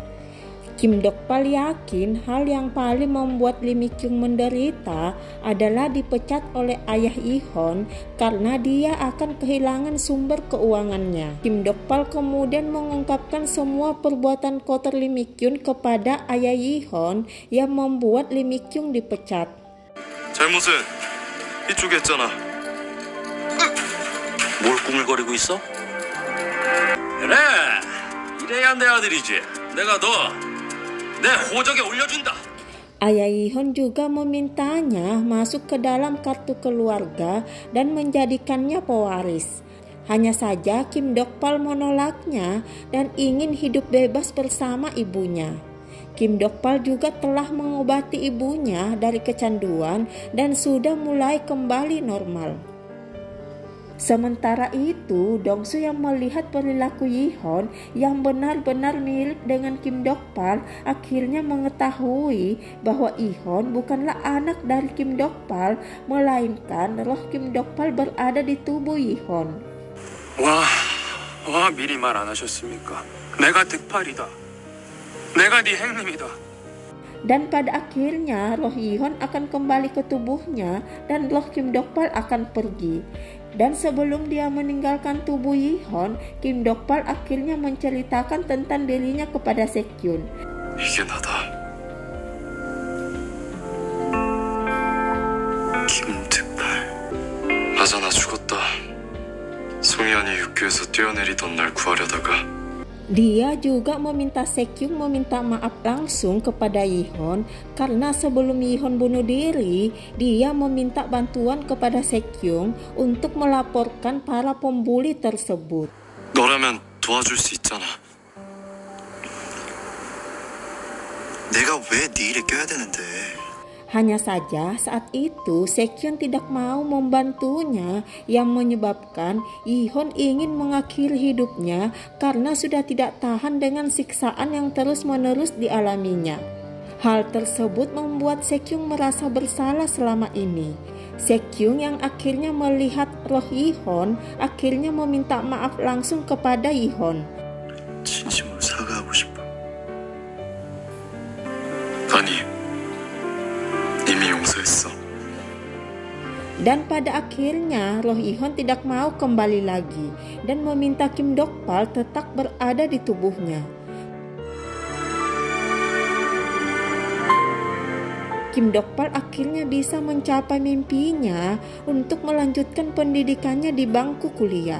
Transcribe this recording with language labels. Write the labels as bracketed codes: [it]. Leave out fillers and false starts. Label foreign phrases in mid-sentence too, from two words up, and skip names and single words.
[id] Kim Dokpal yakin hal yang paling membuat Lee Mi-kyung menderita adalah dipecat oleh ayah Ihon karena dia akan kehilangan sumber keuangannya. Kim Dokpal kemudian mengungkapkan semua perbuatan kotor Lee Mi-kyung kepada ayah Ihon yang membuat Lee Mi-kyung dipecat. [ko] 잘못은 이쪽에 했잖아. 뭘 꾸물거리고 있어? 그래, 이래야 내 아들이지. 내가 너 내 호적에 올려준다. [id] Ayah Ihon juga memintanya masuk ke dalam kartu keluarga dan menjadikannya pewaris. Hanya saja Kim Dokpal menolaknya dan ingin hidup bebas bersama ibunya. Kim Dokpal juga telah mengobati ibunya dari kecanduan dan sudah mulai kembali normal. Sementara itu, Dongsu yang melihat perilaku Ihon yang benar-benar mirip dengan Kim Dokpal akhirnya mengetahui bahwa Ihon bukanlah anak dari Kim Dokpal, melainkan roh Kim Dokpal berada di tubuh Ihon. [ko] 와 미리 말 안 하셨습니까? 내가 득팔이다. 내가 네 행님이다. [id] Dan pada akhirnya roh Ihon akan kembali ke tubuhnya dan roh Kim Dokpal akan pergi. Dan sebelum dia meninggalkan tubuh Ihon, Kim Dokpal akhirnya menceritakan tentang dirinya kepada Sekyun. [ko] 이게 나다. 김득팔. 맞아, 나 죽었다. 송이안이 육교에서 뛰어내리던 날 구하려다가. [id] Dia juga meminta Sekyung meminta maaf langsung kepada Ihon karena sebelum Ihon bunuh diri, dia meminta bantuan kepada Sekyung untuk melaporkan para pembuli tersebut. [ko] 너라면 도와줄 수 있잖아. 내가 왜 네 일에 껴야 되는데? [id] Hanya saja saat itu Sekyun tidak mau membantunya yang menyebabkan Ihon ingin mengakhiri hidupnya karena sudah tidak tahan dengan siksaan yang terus-menerus dialaminya. Hal tersebut membuat Sekyun merasa bersalah selama ini. Sekyun yang akhirnya melihat roh Ihon akhirnya meminta maaf langsung kepada Ihon. [ko] 진심으로 사과하고 싶어. 아니, 이미 용서했어. [id] Dan pada akhirnya Roh Ihon tidak mau kembali lagi dan meminta Kim Dokpal tetap berada di tubuhnya. Kim Dokpal akhirnya bisa mencapai mimpinya untuk melanjutkan pendidikannya di bangku kuliah.